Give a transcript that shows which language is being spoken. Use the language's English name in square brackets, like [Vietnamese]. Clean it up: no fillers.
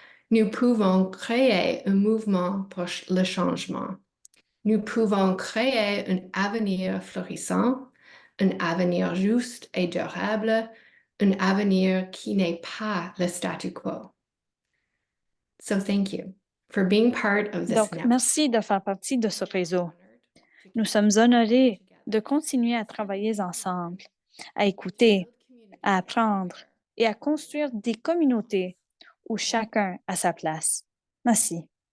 [French] Nous pouvons créer un mouvement pour le changement. Nous pouvons créer un avenir florissant, un avenir juste et durable, un avenir qui n'est pas le statu quo. [English] So thank you for being part of this [French] Donc, [English] network. [French] merci de faire partie de ce réseau. Nous sommes honorés de continuer à travailler ensemble, à écouter, à apprendre et à construire des communautés où chacun a sa place. Merci.